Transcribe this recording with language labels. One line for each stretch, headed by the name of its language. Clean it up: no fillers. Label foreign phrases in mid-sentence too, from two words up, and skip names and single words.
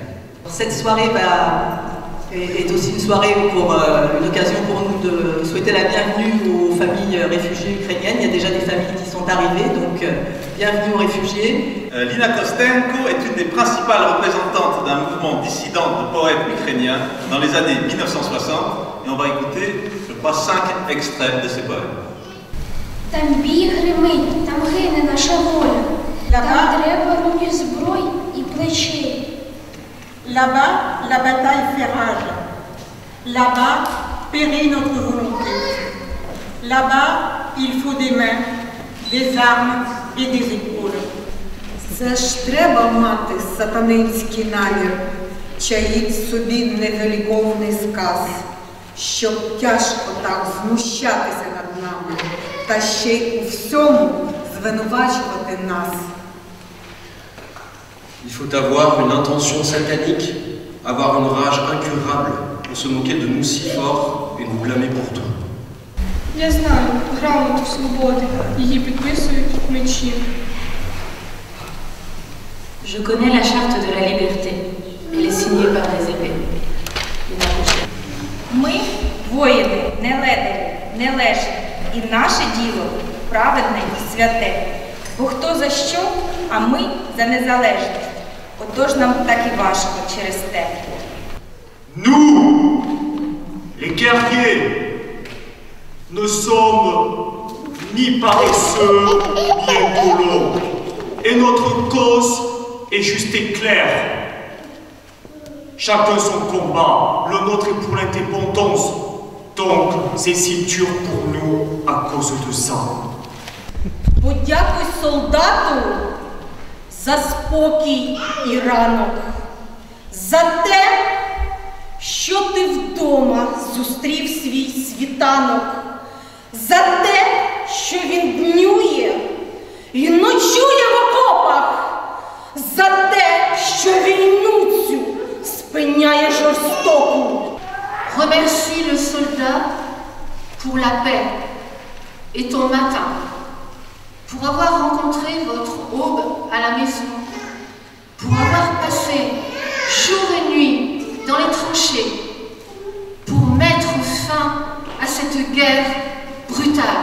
French: Cette soirée est aussi une soirée pour une occasion pour nous de souhaiter la bienvenue aux familles réfugiées ukrainiennes. Il y a déjà des familles qui sont arrivées, donc bienvenue aux réfugiés. Lina Kostenko est une des principales représentantes d'un mouvement dissident de poètes ukrainiens dans les années 1960, et on va écouter, je crois, 5 extraits de ses poèmes.
Ukrainian: Там бій гримить, там гине наша воля, там треба руки зброй і плечей.
French: Là-bas, la bataille fait rage. Là-bas, périt notre volonté. Là-bas, il faut des mains, des armes et des épaules.
Ukrainian: Це ж треба мати сатанинський намір, чаїть собі невеликовний сказ, щоб тяжко так знущатися над нами, та ще й у всьому звинувачувати нас.
French: Il faut avoir une intention satanique, avoir une rage incurable pour se moquer de nous si fort et nous blâmer pour tout.
Ukrainian: Я знаю грамоту свободи, її підписують мечі.
French: Je connais la charte de la liberté. Elle est signée par des épées.
Ukrainian: Ми воїни, нележні, і наше діло праведне і святе. Бо хто за що, а ми за незалежність. Отож нам так і важко через те.
French: Nous, les guerriers, ne sommes ni paresseux, ni incolores. Et notre cause est juste et claire. Chacun son combat, le nôtre est pour l'indépendance. Donc, c'est si dur pour nous à cause de ça.
Ukrainian: Подякуй солдату за спокій і ранок, за те, що ти вдома зустрів свій світанок, за те, що він днює і ночує в окопах, за те, що війну цю спиняє жорстоку.
French: Remercie le soldat pour la paix et ton matin, pour avoir rencontré votre aube à la maison, pour avoir passé jour et nuit dans les tranchées, pour mettre fin à cette guerre brutale.